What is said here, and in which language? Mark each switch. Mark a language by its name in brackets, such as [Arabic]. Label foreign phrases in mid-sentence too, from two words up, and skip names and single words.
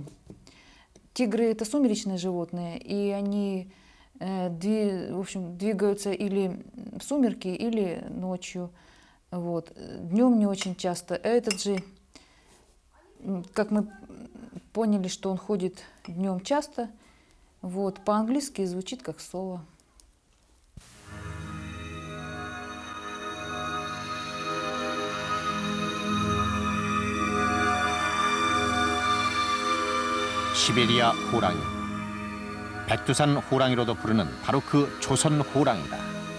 [Russian] Тигры — это сумеречные животные, и они в общем, двигаются или в сумерки, или ночью. Вот. Днем не очень часто. Этот же, как мы поняли, что он ходит днем часто, вот, по-английски звучит как соло. [Korean] 시베리아 호랑이. 백두산 호랑이로도 부르는 바로 그 조선 호랑이다.